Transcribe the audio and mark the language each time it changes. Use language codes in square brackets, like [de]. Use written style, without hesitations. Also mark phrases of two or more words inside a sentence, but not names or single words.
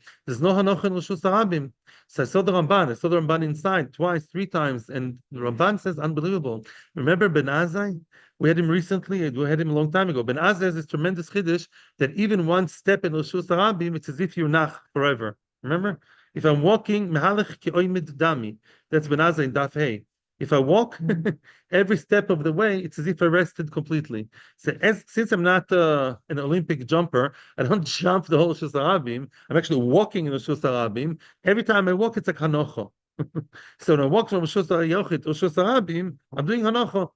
[en] There's no hanoch in [he] Reshus Harabim. [en] So I saw the Ramban inside twice, 3 times, and the Ramban says, unbelievable. Remember Ben Azai? We had him recently, we had him a long time ago. Ben Azai has this tremendous chiddush that even one step in [he] Reshus Harabim, [en] it's as if you're nach forever. Remember? If I'm walking, [he] mehalech ki oimid dami. [en] That's Ben Azai in Daf Hey. If I walk every step of the way, it's as if I rested completely. So since I'm not an Olympic jumper, I don't jump the whole [he] Reshus Harabim. [en] I'm actually walking in the [he] Reshus Harabim. [en] Every time I walk, it's like hanocho. So when I walk from [he] Reshus HaYochid [en] to [he] Reshus Harabim, [en] I'm doing hanocho.